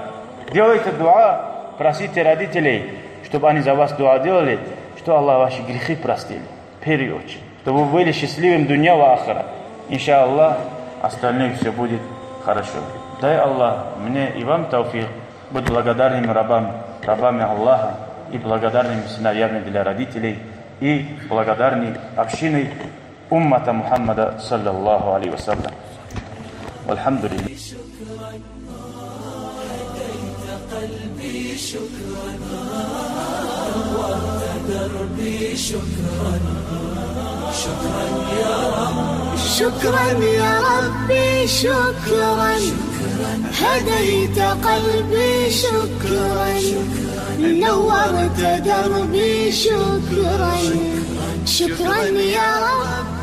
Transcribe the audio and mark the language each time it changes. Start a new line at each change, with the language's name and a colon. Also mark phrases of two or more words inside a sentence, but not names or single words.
Russian: Делайте дуа, просите родителей, чтобы они за вас дуа делали, что Аллах ваши грехи простили, в первую очередь, чтобы вы были счастливым дунья и ахират. Иншаллах, остальное все будет хорошо. Дай Аллах мне и вам тауфик быть благодарными рабами Аллаха и благодарными сыновьями для родителей и благодарной общиной уммата Мухаммада
Arabic: صلى الله عليه وسلم.
Russian: Алхамдулиллах.
Arabic: شكرا يا ربي شكرا هديت قلبي شكرا نورت دربي شكرا شكرا يا رب